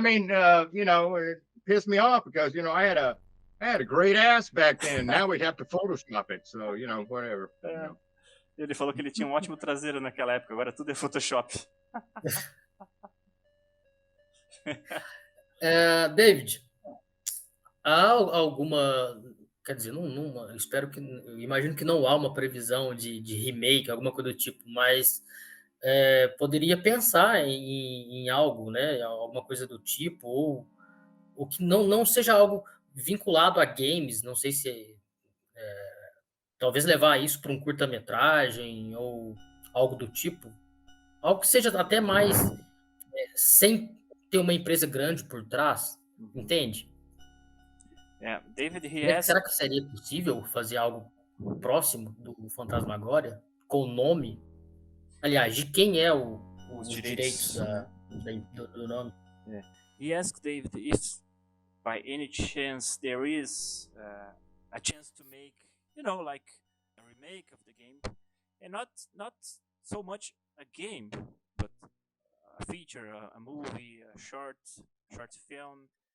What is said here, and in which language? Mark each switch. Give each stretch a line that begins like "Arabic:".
English: It pissed me off because, I had a great ass back then. Now we'd have to Photoshop it. So, whatever.
Portuguese: Ele falou que ele tinha ótimo traseiro naquela época. Agora tudo é Photoshop. David, há alguma... Quer dizer, não, espero que... Eu imagino que não há uma previsão de remake, alguma coisa do tipo, mas... poderia pensar em algo, né? Alguma coisa do tipo, ou que não seja algo vinculado a games, não sei se talvez levar isso para um curta-metragem ou algo do tipo, algo que seja até mais sem ter uma empresa grande por trás, entende? David, será que seria possível fazer algo próximo do Phantasmagoria com o nome? Aliás, de quem é os direitos do nome?
English: Yeah. He asked David if, by any chance, there is a chance to make, like a remake of the game, and not so much a game, but a feature, a movie, a short film.